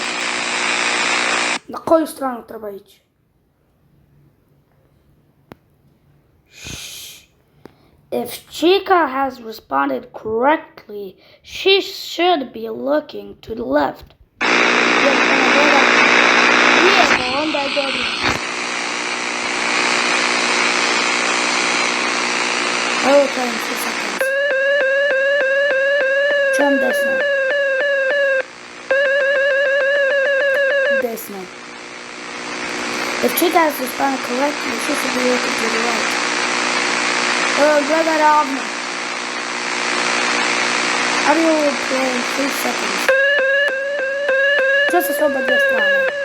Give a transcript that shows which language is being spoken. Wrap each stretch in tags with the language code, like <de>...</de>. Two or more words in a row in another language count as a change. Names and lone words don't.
<hr>Na koju stranu treba ići?</hr> <en>If Chica has responded correctly, she should be looking to the left.</en> <hr>Onda je dobro. Evo čujem 3 sekunde. Čujem desno.</hr> <en>If Chica has responded correctly, she should be looking to the right.</en> <hr>Gledaj ravno.</hr> <en>Audio will play in 3 seconds.</en> <hr>Čuo se s oba dvije strane.</hr>